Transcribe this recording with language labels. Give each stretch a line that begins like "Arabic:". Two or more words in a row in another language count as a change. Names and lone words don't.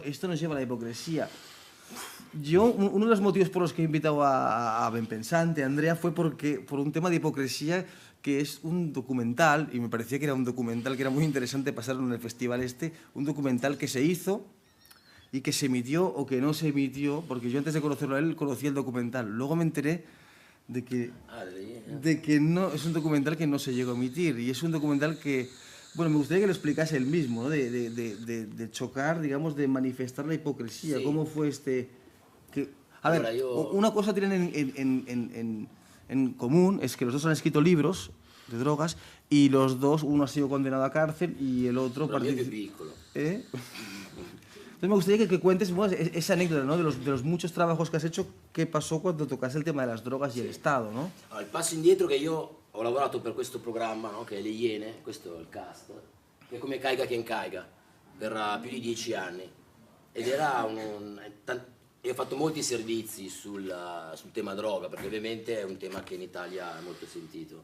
Spanish: Esto nos lleva a la hipocresía. Yo, uno de los motivos por los que he invitado a Benpensante, a Andrea, fue por un tema de hipocresía, que es un documental, y me parecía que era un documental que era muy interesante pasarlo en el festival un documental que se hizo y que se emitió o que no se emitió, porque yo antes de conocerlo a él conocía el documental. Luego me enteré de que no, es un documental que no se llegó a emitir, y es un documental que Bueno, me gustaría que lo explicase él mismo, ¿no? De chocar, digamos, de manifestar la hipocresía. Sí. ¿Cómo fue A ver,
Italian: Allora, io-
Spanish: una cosa tienen en común es que los dos han escrito libros de drogas y los dos, uno ha sido condenado a cárcel y el otro...
Italian: Però il mio è più piccolo.
Spanish: ¿Eh? Entonces me gustaría que cuentes bueno, esa anécdota, ¿no? De los muchos trabajos que has hecho, qué pasó cuando tocaste el tema de las drogas y el Estado, ¿no?
Italian: Allora, il passo indietro che io ho lavorato per questo programma, no? Che è Le Iene, questo è il cast, che è come Caiga Quien Caiga, per più di 10 anni. Ed era io ho fatto molti servizi sul tema droga, perché ovviamente è un tema che in Italia è molto sentito.